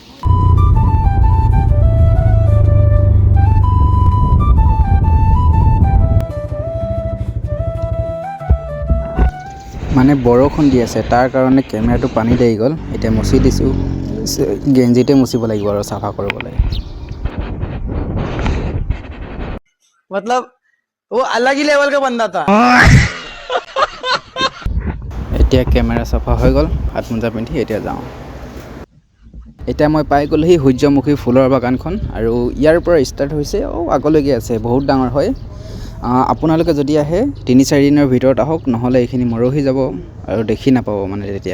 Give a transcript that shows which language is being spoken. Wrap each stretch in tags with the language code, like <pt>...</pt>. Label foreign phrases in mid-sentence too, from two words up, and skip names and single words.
<as>মানে বৰষুণ দি আছে, তাৰ কাৰণে কেমেৰাটো পানী লাগি গ'ল। এতিয়া মুচি দিছোঁ, গেঞ্জিতে মুচিব লাগিব আৰু চাফা কৰিবলৈ।</as> <hi>मतलब वो अलग ही लेवल का बंदा था।</hi> <as>এতিয়া কেমেৰা চাফা হৈ গ'ল, হাত মোজা পিন্ধি এতিয়া যাওঁ। এতিয়া মই পাই গ'লোহি সূৰ্যমুখী ফুলৰ বাগানখন। আৰু ইয়াৰ পৰা ষ্টাৰ্ট হৈছে আগলৈকে আছে, বহুত ডাঙৰ হয়। আপোনালোকে যদি আহে 3-4 দিনৰ ভিতৰত আহক, নহ'লে এইখিনি মৰহি যাব আৰু দেখি নাপাব মানে তেতিয়া।</as>